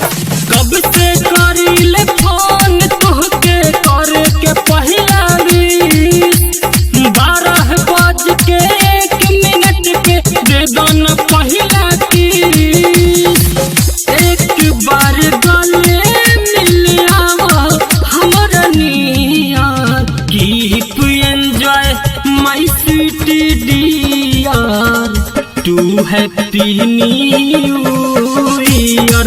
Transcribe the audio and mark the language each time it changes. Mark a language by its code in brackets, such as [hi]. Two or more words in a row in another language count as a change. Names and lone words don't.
[bho] कब से करीले फोन तोहके करे के पहिला 12 बज के 1 मिनट पे दे दा न पहिला किस। एक बार गले मिल आवा हमरा नियर, [en] Keep enjoy my sweet dear, two happy new year.